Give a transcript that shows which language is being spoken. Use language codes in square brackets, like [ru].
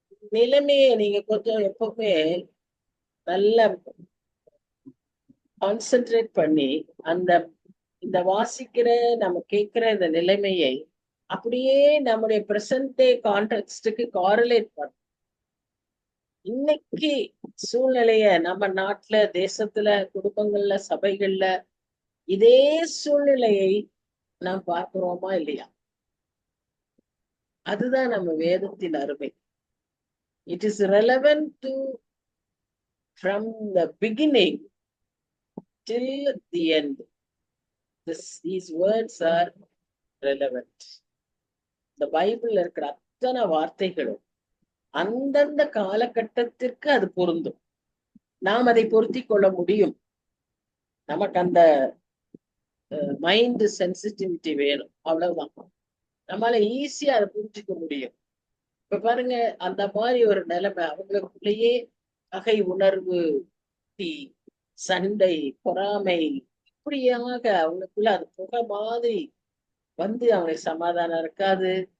[ta] நிலைமையை நீங்க கொஞ்சம் எப்பவுமே நல்லா கான்சென்ட்ரேட் பண்ணி அந்த இந்த வாசிக்கிற நம்ம கேட்கிற இந்த நிலைமையை அப்படியே நம்முடைய [en] present day கான்டெக்ஸ்டுக்கு [ta] காரலேட் பண்ண. இன்னைக்கு சூழ்நிலைய நம்ம நாட்டுல, தேசத்துல, குடும்பங்கள்ல, சபைகள்ல இதே சூழ்நிலையை நாம் பார்க்கிறோமா இல்லையா? அதுதான் நம்ம வேதத்தின் அருமை. [en] It is relevant to from the beginning till the end. These words are relevant. [ta] இந்த பைபிள்ல இருக்கிற அத்தனை வார்த்தைகளும் அந்தந்த காலகட்டத்திற்கு அது பொருந்தும். நாம் அதை பொருத்தி கொள்ள முடியும். நமக்கு அந்த மைண்ட் சென்சிட்டிவிட்டி வேணும், அவ்வளவுதான். நம்மளால ஈஸியா அதை புரிஞ்சுக்க முடியும். இப்ப பாருங்க, அந்த மாதிரி ஒரு நிலைமை அவங்களுக்குள்ளேயே பகை உணர்வு, சண்டை, பொறாமை, இப்படியாக அவங்களுக்குள்ள அது புகை மாதிரி வந்து அவங்களுக்கு சமாதானம் இருக்காது.